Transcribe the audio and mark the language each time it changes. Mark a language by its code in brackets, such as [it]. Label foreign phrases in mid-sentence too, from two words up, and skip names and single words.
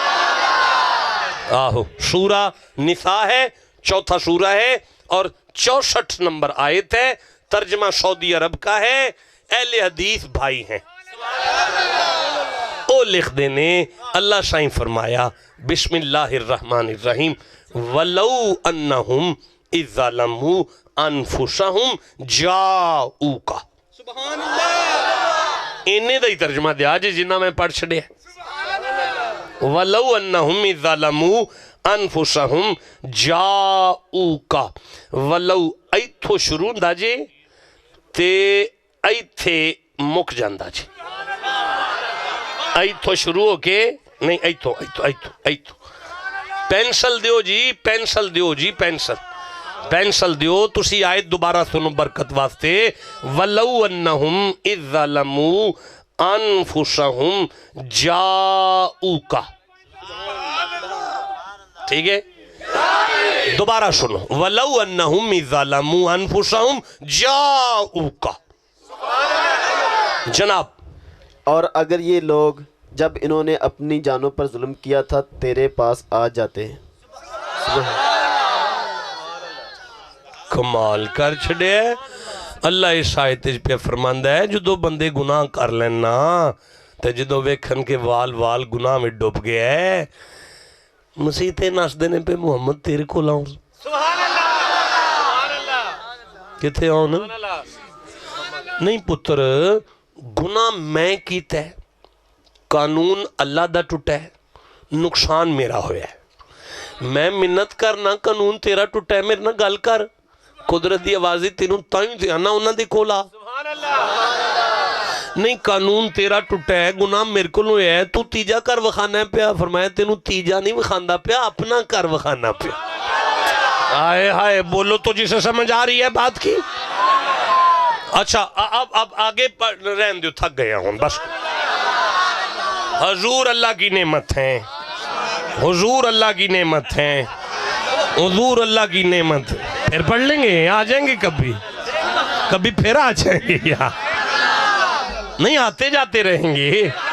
[ur] آہو سورہ نساء ہے، چوتھا سورہ ہے اور 64 نمبر آیت ہے. ترجمہ سعودی عرب کا ہے، اہلِ حدیث بھائی ہیں, [pa] او لکھ دینے. اللہ سائیں فرمایا [ar] بسم الله الرحمن الرحيم، ولو أنهم إذ ظلموا أنفسهم جاءوك. سبحان الله. [pa] اینہے دا ہی ترجمہ دتا جے جنہاں میں پڑھ چھڈیا. [ar] ولو أنهم إذ ظلموا أنفسهم جاءوك. [pa] ولو اتھوں شروع ہندا جے تے اتھے مک جاندا جے. اتھوں شروع ہو کے نہیں، اتھوں اتھوں اتھوں اتھوں پنسل دیو جی، پنسل دیو جی، پنسل پنسل دیو. تسی آیت دوبارہ سنو برکت واسطے. [ar] ولو أنهم إذ ظلموا أنفسهم جاءوك. [ur] ٹھیک ہے، دوبارہ سنو. [ar] ولو أنهم إذ ظلموا أنفسهم جاءوك. [ur] جناب, اور اگر یہ لوگ جب انہوں نے اپنی جانوں پر ظلم کیا تھا تیرے پاس آ جاتے ہیں. [pa] کمال کر چھڈے. اللہ اس آیت پے فرماندا ہے جو بندے گناہ کر لینا تے جو ویکھن کے وال وال گناہ میں ڈب گیا ہے، مسیتے نسدے نے پے محمد تیرے کو آؤن. کتھے آؤن? نہیں پتر، گناہ میں کیتا ہے، قانون اللہ دا ٹٹا ہے، نقصان میرا ہویا ہے. میں منت کرنا قانون تیرا ٹٹا ہے، میرے نال گل کر. قدرت دی آواز تینوں تائیں تے آنا اونہاں دے کول آ. نہیں قانون تیرا ٹٹا ہے، گناہ میرے کو ہویا ہے، تو تیجا گھر وکھانا پیا. فرمایا تینوں تیجا نہیں وکھاندا پیا، اپنا گھر وکھانا پیا. [ur] ہائے ہائے بولو تو جسے سمجھ آ رہی ہے بات کی. اچھا اب آگے رہن دیو، تھک گیا ہوں بس. حضور اللہ کی نعمت ہیں، حضور اللہ کی نعمت ہیں، حضور اللہ کی نعمت. پھر پڑھ لیں گے، آ جائیں گے کبھی پھر آ جائیں گے، یا نہیں آتے جاتے رہیں گے.